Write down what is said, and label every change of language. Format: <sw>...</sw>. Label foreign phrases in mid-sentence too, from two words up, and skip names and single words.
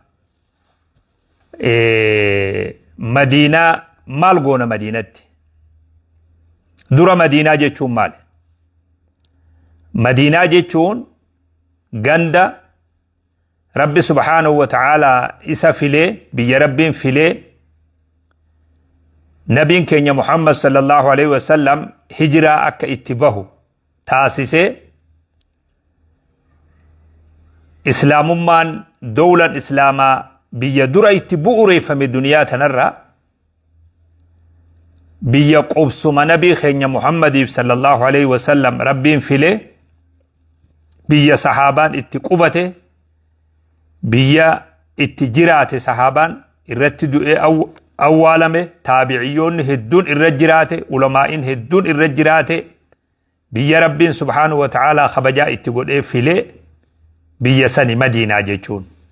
<om>Madiinaa maal goona Madiinatti dura Madiinaa jechuun maal Madiinaa jechuun ganda Rabbi</om> <ar>سبحانه وتعالى</ar> <om>isa filee biyya Rabbiin filee nabiin keenya Muhammad</om> <ar>صلى الله عليه وسلم</ar> <om>hijiraa akka itti bahu taasisee islaamummaan dawlan islaamaa biyya dura itti bu'uureeffame duniyaa tanarra biyya qubsuma nabii keenya Muhammadiif</om> <ar>صلى الله عليه وسلم</ar> <om>Rabbiin filee biyya sahaabaan itti qubate biyya itti jiraate sahaabaan irratti du'ee awwaalame taabi'iyyoonni hedduun irra jiraate ulamaa'in hedduun irra jiraate biyya Rabbiin</om> <ar>سبحانه وتعالى</ar> <om>kabajaa itti godhee filee biyya sani Madiinaa jechuun</om>